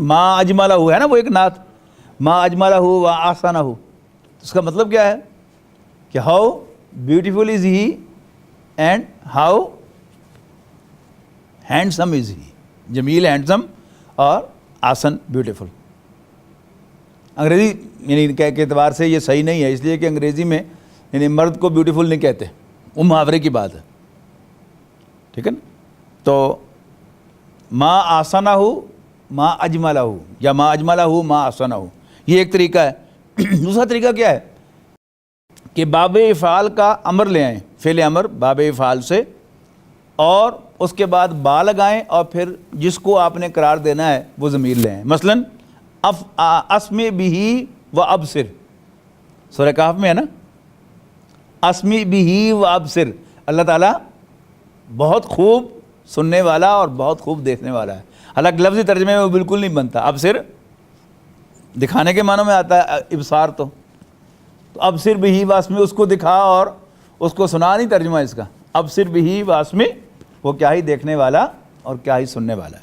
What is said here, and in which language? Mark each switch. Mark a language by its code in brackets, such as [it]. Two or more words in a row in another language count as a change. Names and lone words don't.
[ar] ما اجملہ [ur] ہے نا وہ ایک نعت، [ar] ما اجملہ و احسنہ، [ur] اس کا مطلب کیا ہے کہ [en] how beautiful is he and how handsome is he, [ur] جمیل ہینڈسم اور آسن بیوٹیفل۔ انگریزی یعنی کے اعتبار سے یہ صحیح نہیں ہے، اس لیے کہ انگریزی میں یعنی مرد کو بیوٹیفل نہیں کہتے، وہ محاورے کی بات ہے، ٹھیک ہے نا۔ [ar] تو ما آسنہ ما اجملہ یا ما اجملہ ما آسنہ، [ur] یہ ایک طریقہ ہے۔ دوسرا طریقہ کیا ہے کہ باب افعال کا امر لے آئیں، [ar] فعل امر باب افعال [ur] سے، اور اس کے بعد با لگائیں، اور پھر جس کو آپ نے قرار دینا ہے وہ ضمیر لے آئیں۔ مثلاً [ar] اسمع بہ و ابصر، [ur] سورہ کہف میں ہے نا، [ar] اسمع بہ و ابصر، [ur] اللہ تعالیٰ بہت خوب سننے والا اور بہت خوب دیکھنے والا ہے، حالانکہ لفظی ترجمے میں وہ بالکل نہیں بنتا، ابصر دکھانے کے معنوں میں آتا ہے ابصار، تو [ar] ابصر بہ و اسمع [ur] اس کو دکھا اور اس کو سنا نہیں ترجمہ اس کا، [ar] ابصر بہ و اسمع [ur] وہ کیا ہی دیکھنے والا اور کیا ہی سننے والا ہے۔